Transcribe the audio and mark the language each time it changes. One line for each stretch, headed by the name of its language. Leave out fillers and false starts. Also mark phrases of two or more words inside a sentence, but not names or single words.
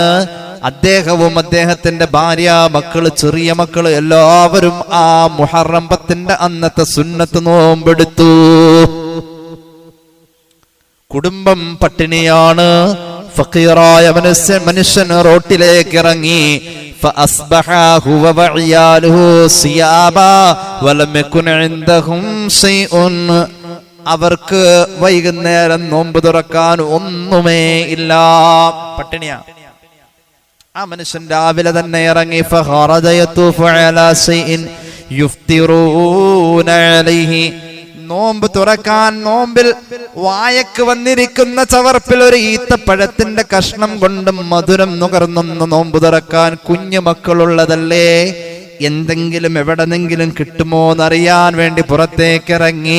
Malayalam: അദ്ദേഹവും അദ്ദേഹത്തിന്റെ ഭാര്യ, മക്കള്, ചെറിയ മക്കള് എല്ലാവരും ആ മുഹറം 10ന്റെ അന്നത്തെ സുന്നത്ത് നോമ്പെടുത്തു. കുടുംബം പട്ടിണിയാണ്. ഫഖീറായ മനുഷ്യൻ റോട്ടിലേക്ക് ഇറങ്ങി.
Arabic: فأصبح هو وعياله صياما ولم يكن عندهم شيء.
Malayalam: അവർക്ക് വൈകുന്നേരം നോമ്പ് തുറക്കാൻ ഒന്നുമേ ഇല്ല, പട്ടിണിയാ. ആ മനുഷ്യൻ രാവിലെ തന്നെ ഇറങ്ങി.
Arabic: فخرج يطوف على شيء يفطرون عليه.
Malayalam: നോമ്പ് തുറക്കാൻ നോമ്പിൽ വായക്ക് വന്നിരിക്കുന്ന ചവർപ്പിൽ ഒരു ഈത്തപ്പഴത്തിന്റെ കഷ്ണം കൊണ്ട് മധുരം നുകർന്നൊന്ന് നോമ്പ് തുറക്കാൻ. കുഞ്ഞു മക്കളുള്ളതല്ലേ, എന്തെങ്കിലും എവിടെന്നെങ്കിലും കിട്ടുമോ എന്നറിയാൻ വേണ്ടി പുറത്തേക്ക് ഇറങ്ങി.